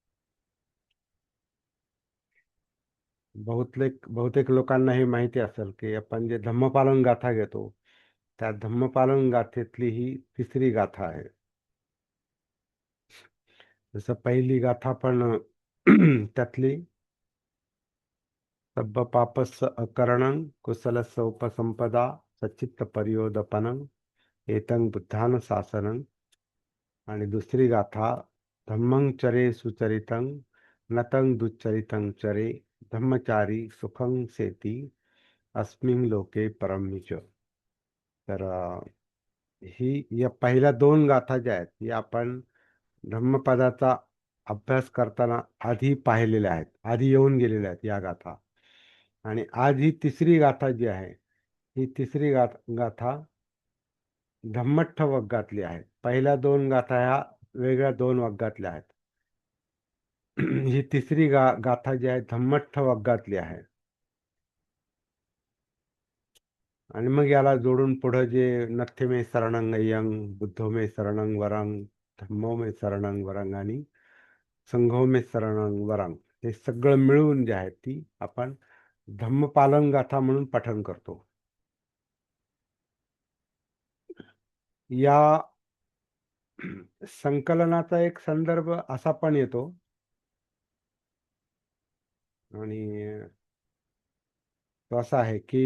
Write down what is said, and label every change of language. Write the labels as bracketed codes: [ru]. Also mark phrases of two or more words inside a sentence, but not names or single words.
[mr] बहुतेक लोकांना हे माहिती असेल की आपण जे धम्मपालन गाथा घेतो, त्या धम्मपालन गाथेतली ही तिसरी गाथा आहे. जसं पहिली गाथा पण त्यातली [pi] सब्ब पापस्स अकरणं कुशलस्स उपसंपदा सच्चित्त पर्योदपनं एतं बुद्धान शासनं. [mr] आणि दुसरी गाथा [pi] धम्मं चरे सुचरितं नतं दुच्चरितं चरे धम्मचारी सुखं सेती अस्मिन् लोके परमिच. [mr] तर ही या पहिल्या दोन गाथा ज्या आहेत, ही आपण धम्मपदाचा अभ्यास करताना आधी पाहिलेल्या आहेत, आधी येऊन गेलेल्या आहेत या गाथा. आणि आज ही तिसरी गाथा जी आहे, ही तिसरी गाथा धम्मट्ठ वग्गातली आहे. पहिल्या दोन गाथा ह्या वेगळ्या दोन वग्गातल्या आहेत. ही तिसरी गाथा जी आहे धम्मट्ठ वग्गातली आहे. आणि मग याला जोडून पुढं जे [pi] नथ्य मे शरणं अय्यं, बुद्धो मे शरणं वरं, धम्मो मे शरणं वरं आणि संघो मे शरणं वरं, [mr] हे सगळं मिळून जे आहे ती आपण धम्मपालन गाथा म्हणून पठण करतो. या संकलनाचा एक संदर्भ असा पण येतो, आणि तो असा आहे की